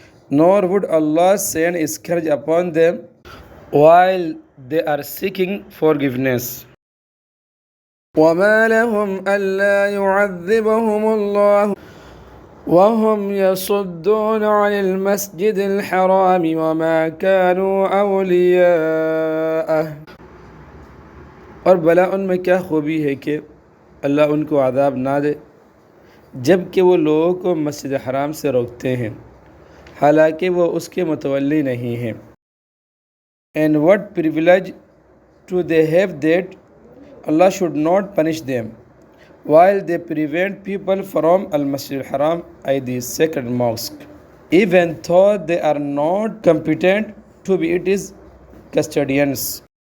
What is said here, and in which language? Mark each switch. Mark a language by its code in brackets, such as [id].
[en] Nor would Allah send a scourge upon them while they are seeking forgiveness. [ar] وَمَا لَهُمْ أَلَّا يُعَذِّبَهُمُ اللَّهُ وَهُمْ يَصُدُّونَ عَنِ الْمَسْجِدِ الْحَرَامِ وَمَا كَانُوا أَوْلِيَاءَهُ، [ur] اور بھلا ان میں کیا خوبی ہے کہ اللہ ان کو عذاب نہ دے جب کہ وہ لوگوں کو مسجد حرام سے روکتے ہیں حالانکہ وہ اس کے متولی نہیں ہیں. [en] And what privilege do they have that Allah should not punish them while they prevent people from al-Masjid al-Haram, the sacred mosque, even though they are not competent to be its custodians.